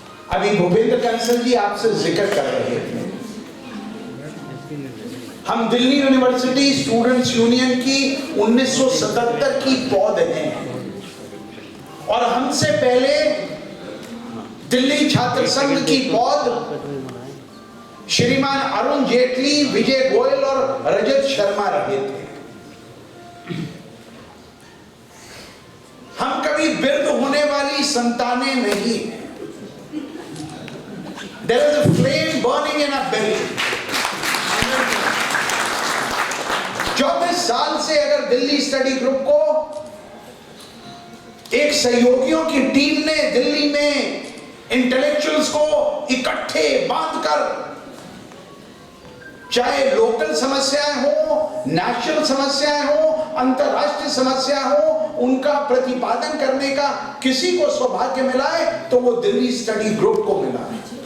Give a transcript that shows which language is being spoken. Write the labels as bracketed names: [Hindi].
[Hindi] अभी भूपेंद्र कंसल जी आपसे जिक्र कर रहे थे, हम दिल्ली यूनिवर्सिटी स्टूडेंट्स यूनियन की 1977 की पौध हैं और हमसे पहले दिल्ली छात्र संघ की पौध श्रीमान अरुण जेटली, विजय गोयल और रजत शर्मा रहे थे। हम कभी वृद्ध होने वाली संतानें नहीं हैं। [English] There is a flame burning in our belly. [Hindi] 24 साल से अगर दिल्ली स्टडी ग्रुप को एक सहयोगियों की टीम ने दिल्ली में इंटेलेक्चुअल्स को इकट्ठे बांधकर चाहे लोकल समस्याएं हो, नेशनल समस्याएं हो, अंतरराष्ट्रीय समस्या हो, उनका प्रतिपादन करने का किसी को सौभाग्य मिला है तो वो दिल्ली स्टडी ग्रुप को मिला है।